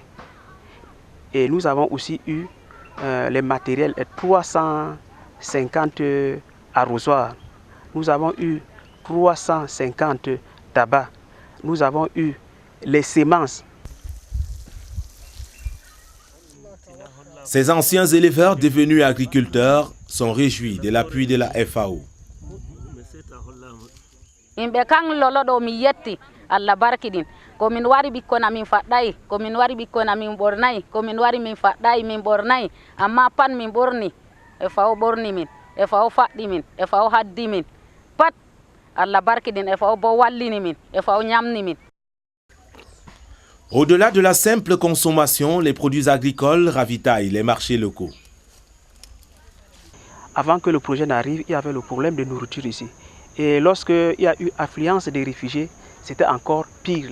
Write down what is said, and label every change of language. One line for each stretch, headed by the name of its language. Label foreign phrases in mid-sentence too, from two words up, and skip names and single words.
French: Et nous avons aussi eu les matériels 350 arrosoirs. Nous avons eu 350 tabacs. Nous avons eu les semences. Ces anciens éleveurs devenus agriculteurs sont réjouis de l'appui de la FAO.
Fula: Allah barkidin komin wari bikkon amin faɗɗay komin wari bikkon amin ɓornay komin wari min faɗɗay min ɓornay amma pat min ɓorni e fawo ɓorni min e fawo faɗɗi min e fawo haddi min pat Allah barkidin e fawo bo wallini min e fawo ñamni min.
French: Au-delà de la simple consommation, les produits agricoles ravitaillent les marchés locaux. Avant que le projet n'arrive, il y avait le problème de nourriture ici. Et lorsqu'il y a eu affluence des réfugiés, c'était encore pire.